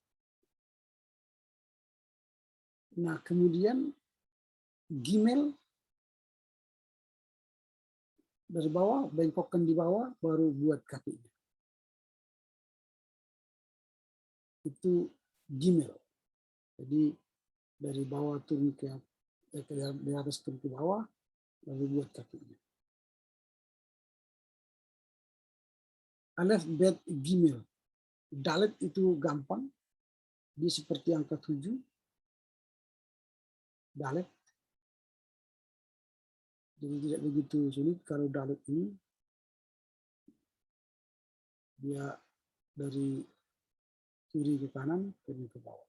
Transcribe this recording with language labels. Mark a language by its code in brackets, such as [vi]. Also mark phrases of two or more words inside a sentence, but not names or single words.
[id] Nah, kemudian gimel dari bawah, bengkokkan di bawah, baru buat kakinya. Itu gimel. Jadi dari bawah turun ke dari atas turun ke bawah, lalu buat kakinya. [he] Alef, bet, gimel. [id] Dalet itu gampang. Dia seperti angka 7. Dalet. Jadi tidak begitu sulit kalau dalet ini. Dia dari kiri ke kanan, turun ke bawah.